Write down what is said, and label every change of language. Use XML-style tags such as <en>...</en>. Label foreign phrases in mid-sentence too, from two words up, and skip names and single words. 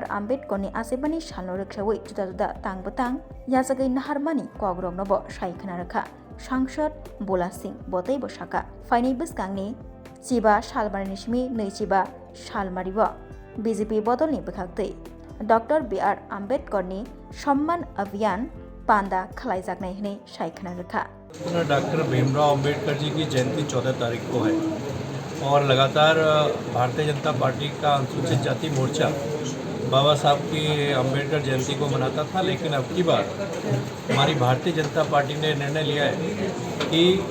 <trp>Ambedkarni Asimani Shalno Rikshawi juda-juda Tang-butang Yasagai Naharmani Kogroknobo Shaikana Rakha Sangsad Bula Singh Botai Bosaka Faini Biskangni Chiba Shalmarini Shimi Neichiba Shalmariwo BJP Bodolni Bakhakti Dr. B.R. Ambedkarni Somman Abhiyan Panda Khlai Jagnai Hinai Shaikana Rakha</trp> <hi>डॉक्टर भीमराव अंबेडकर जी की जयंती 14 तारीख को है और लगातार भारतीय जनता पार्टी का अनुसूचित जाति मोर्चा बाबा साहब की अंबेडकर जयंती को मनाता था, लेकिन अब की बार हमारी भारतीय जनता पार्टी ने निर्णय लिया है कि</hi>